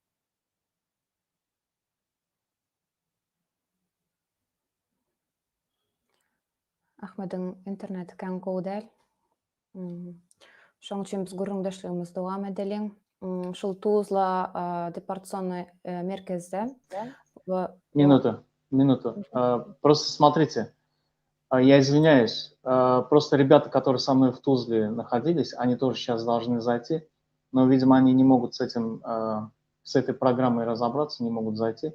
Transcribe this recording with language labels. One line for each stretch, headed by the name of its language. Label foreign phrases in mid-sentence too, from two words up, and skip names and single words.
Turkmen: Ahmediň interneti kän gowy däl. Şoň üçin biz gurrundaşlygymyzy dowam edelim. Şol Tuzla депортационный merkezde.
Russian: Минуту. Просто смотрите, я извиняюсь, просто ребята, которые со мной в Тузле находились, они тоже сейчас должны зайти, но, видимо, они не могут с этой программой разобраться, не могут зайти.